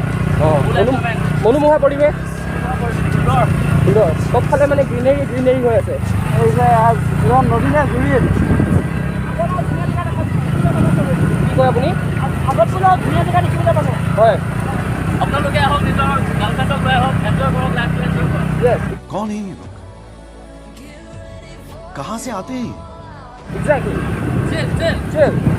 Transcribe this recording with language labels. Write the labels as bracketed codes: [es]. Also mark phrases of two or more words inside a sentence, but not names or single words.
[as] মনোমোহা পৰিৱেশ, সুন্দৰ। চবফালে মানে গ্ৰীনেৰী হৈ আছে। নদীনে ঘূৰি কি কয় আপুনি? আগত বোলে ধুনীয়া জেগা দেখিবলৈ পাব। হয়, আপোনালোকে আহক, নিজৰ গাৰ্লফ্ৰেণ্ডক লৈ আহক, এনজয় কৰক, লাইফটো এনজয় কৰক। [hi] कौन है ये लोग? कहाँ से आते हैं? [en] Exactly. Chill.